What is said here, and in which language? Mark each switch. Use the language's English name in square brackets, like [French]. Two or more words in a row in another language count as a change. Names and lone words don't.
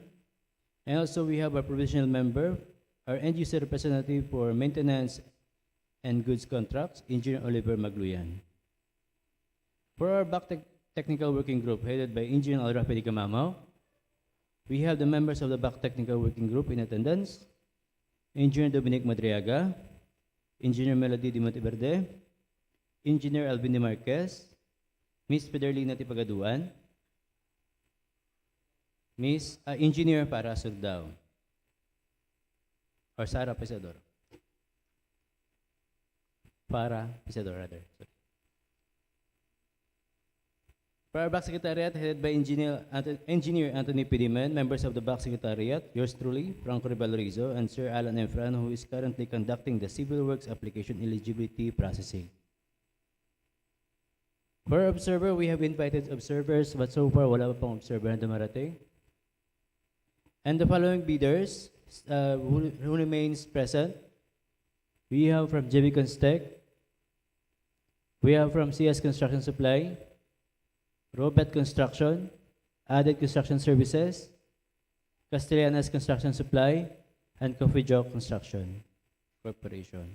[English] And also we have our provisional member, our end user representative for maintenance and goods contracts, Engineer Oliver Magluyan. For our BAC Technical Working Group, headed by Engineer Alrafi Gamamo, we have the members of the BAC Technical Working Group in attendance, Engineer Dominic Madriaga, Engineer Melody Di Monteverde, Engineer Alvin De Marquez, Miss Federlina Tipagaduan, Miss Engineer Para Surdao, or Sara Pisador. Para Pisador, rather. Sorry. For our BAC Secretariat, headed by Engineer Anthony Pidiman, members of the BAC Secretariat, yours truly, Franco Rivalorizo, and Sir Alan Efran, who is currently conducting the Civil Works Application Eligibility Processing. For our observer, we have invited observers, but so far, [Filipino] wala pa pang observer na dumarating. [English] And the following bidders who remains present, we have from JV Constech, we have from CS Construction Supply, Robert Construction, Added Construction Services, Castellanos Construction Supply, and Cofejo Construction Corporation.